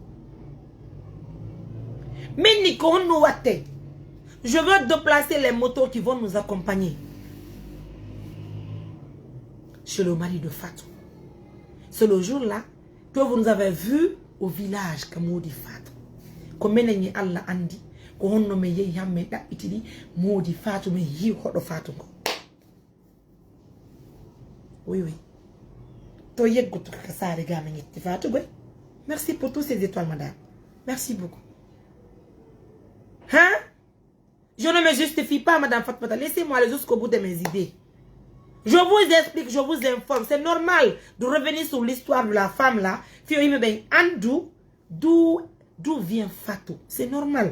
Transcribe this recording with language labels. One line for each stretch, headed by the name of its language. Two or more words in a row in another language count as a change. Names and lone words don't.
French: Mini, je veux déplacer les motos qui vont nous accompagner chez le mari de Fatou. C'est le jour-là que vous nous avez vu au village Kamodi Fatou.
Fula: Comme Allah andi, ko honno me yeyi hamme dabbitidi modi Fatou me yi hodo Fatou ko.
French: Oui oui.
Fula: To yeggoto ka sare ga me ngetti Fatou boy.
French: Merci pour tous ces étoiles madame. Merci beaucoup. Hein? Je ne me justifie pas madame Fatmata. Laissez-moi aller jusqu'au bout de mes idées. Je vous explique, je vous informe. C'est normal de revenir sur l'histoire de la femme là. D'où vient Fatou? C'est normal.